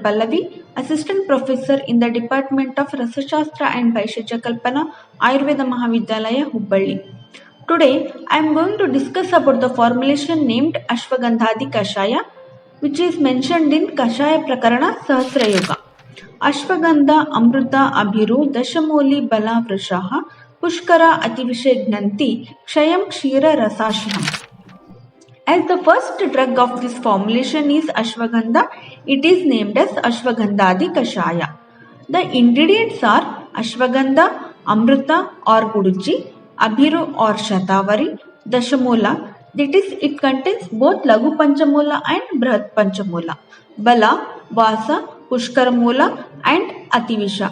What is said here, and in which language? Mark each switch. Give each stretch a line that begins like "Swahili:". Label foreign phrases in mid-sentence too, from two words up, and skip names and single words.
English: Pallavi, Assistant Professor in the Department of Rasashastra and Vaishesha Kalpana, Ayurveda Mahavidyalaya, Hubballi. Today, I am going to discuss about the formulation named Ashwagandhadi Kashaya, which is mentioned in Kashaya Prakarana Sahasra Yoga.
Sanskrit: ಅಶ್ವಗಂಧ ಅಮೃತ ಅಭಿರು ದಶಮೂಲಿ ಬಲ ವೃಷಃ ಪುಷ್ಕರ ಅತಿವಿಷಜ್ಞಂತಿ ಕ್ಷಯಂ ಕ್ಷೀರ ರಸಾಶಿಹಂ.
English: As the first drug of this formulation is ashwagandha, it is named as Ashwagandhadi Kashaya. The ingredients are ashwagandha, amrita or guduchi, abhiru or shatavari, dashamula, that is it contains both Laghu Panchamula and Brihat Panchamula, bala, vasa, Pushkara Moola and Ativisha.